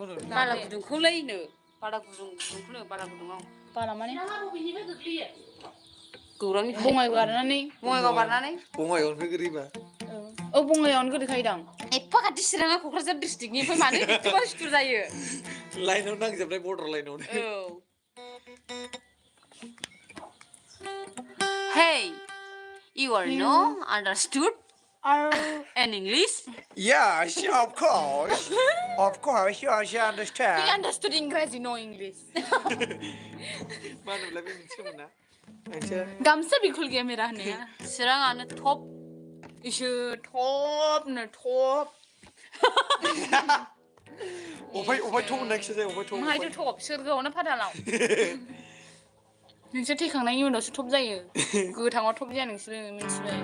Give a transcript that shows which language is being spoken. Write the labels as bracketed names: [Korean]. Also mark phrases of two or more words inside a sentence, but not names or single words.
[Bodo] बाला गुदुंखौलैनो बाला गुदुंखौनो बाला गुदुङाव बाला माने गौरांनि बङाइगाव बारनानै बङाइगावनिफ्राय गोरैबा औ बङाइगावनो गोदैखायोदां एफा खाथि चिराङा क'क्राझार डिस्ट्रिक्टनिफ्राय मानो एसेबां सिथुर जायो लाइनाव नांजाबनाय बर्डार लाइनावनो [English] औ Hey, you are no understood in English? Yes, of course. Of course, you understand. He understood English, no English. [Bodo] मा होनोब्ला बे मोनसे मोना नोंसोर गामसा बिखुल गैया मेरा होननाया चिराङानो टप इसो टपनो टप अफाय थौ होननायखिसो जायो अफाय थौ माहायथ' टप सोरगोआवनो फादालाव नोंसोर थैखांनायनि उनावसो टप जायो गोथाङाव टप जाया नोंसोरो मिथिबाय